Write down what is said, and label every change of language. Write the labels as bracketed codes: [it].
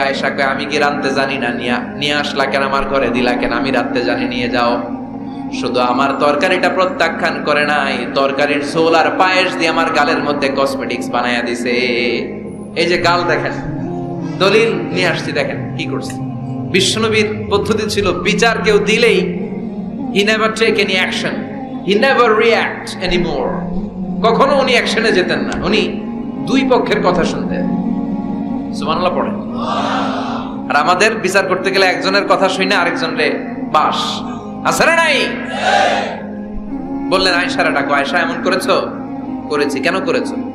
[bn] আয়েশাকে আমি কি রাঁধতে জানি না, নিয়ে আসলা কেন আমার ঘরে, দিলা কেন? আমি রাঁধতে জানি, নিয়ে যাও। শুধু আমার তরকারিটা প্রত্যাখ্যান করে নাই, তরকারির ঝোল আর পায়েস দিয়ে আমার গালের মধ্যে কসমেটিক্স বানায়া দিছে। এই যে গাল দেখেন, দলিল নিয়ে আসছি, দেখেন কি করছে। বিশ্বনবীর পদ্ধতি ছিল বিচার কেউ দিলেই [en] he never take any action, he never react anymore। [bn] কখনো উনি অ্যাকশনে যেতেন না, উনি দুই পক্ষের কথা শুনতেন। সুবহানাল্লাহ পড়ে। আর আমাদের বিচার করতে গেলে একজনের কথা শুনে আরেকজনের বাস আছে না নাই? বললেন আয়েশারে ডাকো, আয়েশা এমন করেছো? করেছি। কেন করেছো?